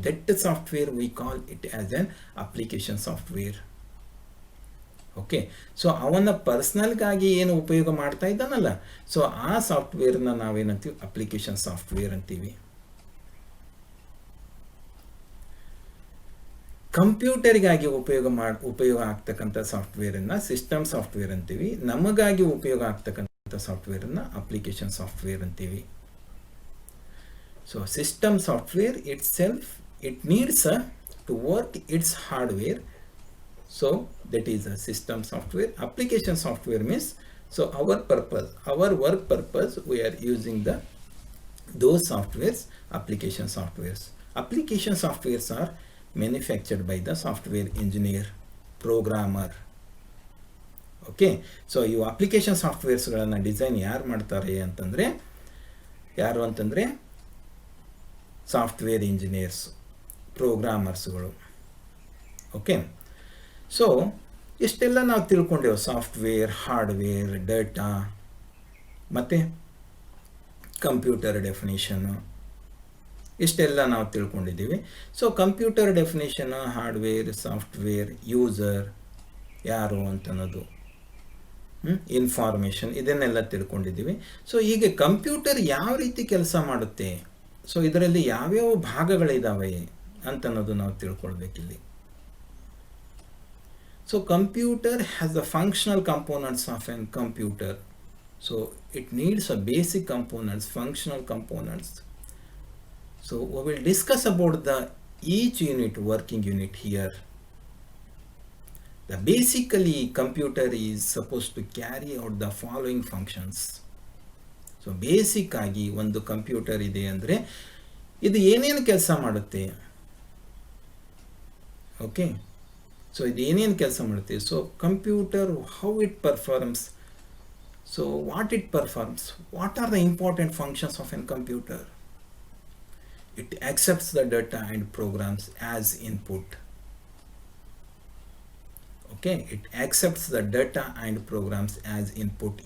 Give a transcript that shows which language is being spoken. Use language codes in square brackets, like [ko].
[en] That software we call it as an application software. [kn] Okay, so ಅವನ ಪರ್ಸ್ನಲ್ಗಾಗಿ ಏನು ಉಪಯೋಗ ಮಾಡ್ತಾ ಇದ್ದಾನಲ್ಲ, ಸೊ ಆ ಸಾಫ್ಟ್ವೇರ್ನ ನಾವೇನಂತೀವಿ, ಅಪ್ಲಿಕೇಶನ್ ಸಾಫ್ಟ್ವೇರ್ ಅಂತೀವಿ. ಕಂಪ್ಯೂಟರ್ಗಾಗಿ ಉಪಯೋಗ ಆಗ್ತಕ್ಕಂಥ ಸಾಫ್ಟ್ವೇರನ್ನು ಸಿಸ್ಟಮ್ ಸಾಫ್ಟ್ವೇರ್ ಅಂತೀವಿ. ನಮಗಾಗಿ ಉಪಯೋಗ ಆಗ್ತಕ್ಕಂಥ ಸಾಫ್ಟ್ವೇರನ್ನು ಅಪ್ಲಿಕೇಶನ್ ಸಾಫ್ಟ್ವೇರ್ ಅಂತೀವಿ. [en] So system software itself it needs to work its hardware. So that is a system software. Application software means, so our work purpose, we are using those softwares, application softwares. Application softwares are manufactured by the software engineer, programmer. [kn] Okay, so you application softwares ಗಳನ್ನ design ಯಾರು ಮಾಡ್ತಾರೆ ಅಂತಂದ್ರೆ, ಯಾರು ಅಂತಂದ್ರೆ software engineers, ಪ್ರೋಗ್ರಾಮರ್ಸ್ಗಳು. Okay, so ಇಷ್ಟೆಲ್ಲ ನಾವು ತಿಳ್ಕೊಂಡೆವು, software, hardware, data, ಮತ್ತು computer definition, ಇಷ್ಟೆಲ್ಲ ನಾವು ತಿಳ್ಕೊಂಡಿದ್ದೀವಿ. So computer definition, hardware, software, user ಯಾರು ಅಂತನ್ನೋದು, ಇನ್ಫಾರ್ಮೇಷನ್, ಇದನ್ನೆಲ್ಲ ತಿಳ್ಕೊಂಡಿದ್ದೀವಿ. ಸೊ ಹೀಗೆ ಕಂಪ್ಯೂಟರ್ ಯಾವ ರೀತಿ ಕೆಲಸ ಮಾಡುತ್ತೆ, ಸೊ ಇದರಲ್ಲಿ ಯಾವ್ಯಾವ ಭಾಗಗಳಿದ್ದಾವೆ ಅಂತನ್ನೋದು ನಾವು ತಿಳ್ಕೊಳ್ಬೇಕಿಲ್ಲಿ. [en] So computer has the functional components of a computer. So it needs a basic components, functional components. So we will discuss about each unit, working unit here. Basically computer is supposed to carry out the following functions. [kn] So basic ಆಗಿ ಒಂದು computer ಇದೆ ಅಂದರೆ ಇದು ಏನೇನು ಕೆಲಸ ಮಾಡುತ್ತೆ. [en] okay, so [kn] ಇದು ಏನೇನು ಕೆಲಸ ಮಾಡುತ್ತೆ. [en] So computer, how it performs, so what it performs, what are the important functions of an computer. It accepts the data and programs as input. Okay, it accepts the data and programs as input.